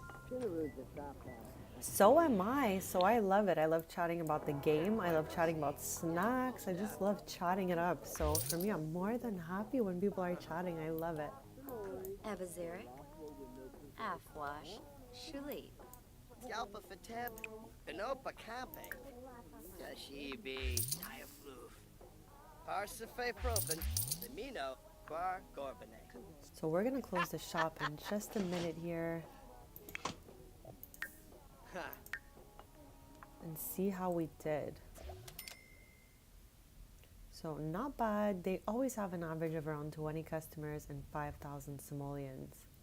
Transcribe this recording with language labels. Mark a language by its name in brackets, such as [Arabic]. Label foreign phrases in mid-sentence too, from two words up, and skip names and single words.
[English] So am I. So I love it. I love chatting about the game. I love chatting about snacks. I just love chatting it up. So for me, I'm more than happy when people are chatting. I love it. Abazirik, Afwash, Shuli. Yalpa Fateb, Benopa Campe, Tashibi, Diafloof, Parsafe Proben, Lemino, Bar Gorbane. So we're going to close the shop in just a minute here and see how we did. So not bad. They always have an average of around 20 customers and 5,000 simoleons.